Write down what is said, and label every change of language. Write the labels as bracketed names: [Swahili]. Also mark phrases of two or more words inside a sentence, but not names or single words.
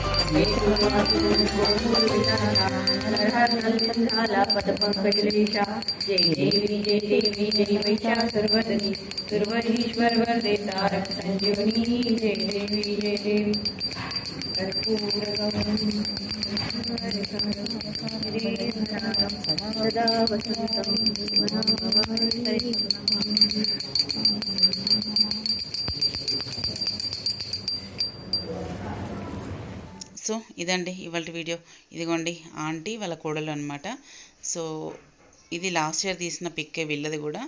[Sanskrit] पदपंकजलेशा जय देवी जय वैशाखवदनी सुरवरीश्वर वन्दे तारक संजीवनी जय देवी सदा वसंतं [Telugu] సో ఇదండి ఇవాళ వీడియో. ఇదిగోండి ఆంటీ వాళ్ళ కోడలు అనమాట. సో ఇది [English] last year [Telugu] తీసిన పిక్కే వీళ్ళది కూడా.